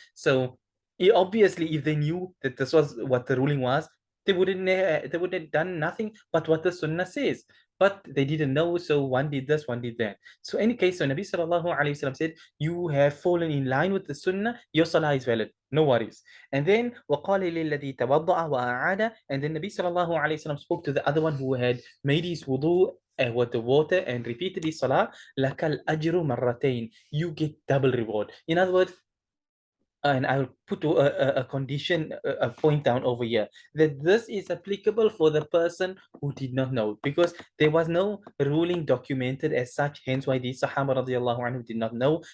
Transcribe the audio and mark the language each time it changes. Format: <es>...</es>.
<en>So obviously, if they knew that this was what the ruling was, they wouldn't have done nothing but what the sunnah says. But they didn't know, so one did this, one did that. So in any case, so Nabi sallallahu alayhi wasallam said, you have fallen in line with the sunnah, your salah is valid, no worries. And then</en> <ar>وَقَالِ لِلَّذِي تَوَضَّعَ وَأَعَادَ.</ar> <en>And then Nabi sallallahu alayhi wasallam spoke to the other one who had made his wudu with the water and repeated his salah,</en> <ar>لَكَ الْأَجْرُ مَرَّتَيْن.</ar> <en>You get double reward. In other words, and I will put a condition, a point down over here, that this is applicable for the person who did not know, because there was no ruling documented as such, hence why these Sahaba radiallahu anhu did not know.</en>